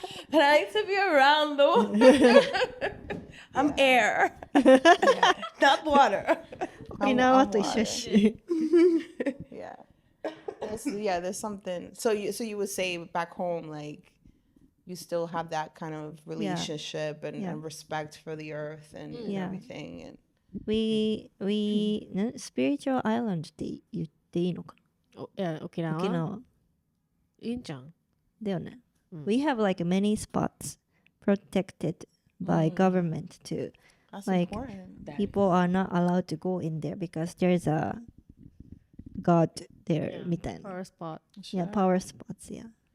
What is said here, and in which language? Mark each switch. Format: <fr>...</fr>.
<en>But I like to be around the water. I'm air, not water.</en> <ja>Okinawa と一緒し。</ja> <en>Yeah. There's something. So you would say back home, like you still have that kind of relationship and respect for the earth and everything. And We spiritual island</en> <ja>って言っていいのか沖縄な？沖縄いいんじゃん。だよね。</ja> <en>We have like many spots protected by government too. that's Like, important. People are not allowed to go in there because there's a god there みたいな。 Power spot. Yeah, power spots, yeah.</en>